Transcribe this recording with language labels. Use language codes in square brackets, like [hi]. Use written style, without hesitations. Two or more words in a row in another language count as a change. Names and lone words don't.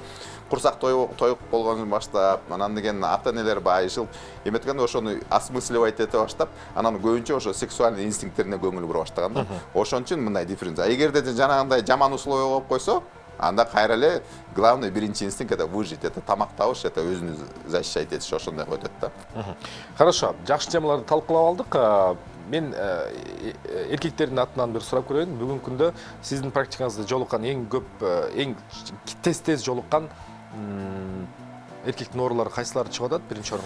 [ky] Курсак тоюк болгондон баштап, анан деген ата-энелер байышылып, эметкенде ошону осмысливать эте баштап, анан көбүнчө ошо сексуальный инстинкттерине көңүл бура баштаган да. Ошон үчүн мындай дифференция. Эгерде жанагындай жаман условия болуп койсо, анда кайра эле главный биринчи инстинкт [ru] это выжить, это [ky] тамак табыш, это өзүнү защищать этиш, ошондой өтөт да. Хорошо, жакшы темаларды талкуулап алдык. Мен эркектердин атынан бир сурап көрөйүн. Бүгүнкү күндө сиздин практикаңызда жолуккан эң көп, эң тез жолуккан эркектин оорулары кайсылары чыгып атат биринчи орунга?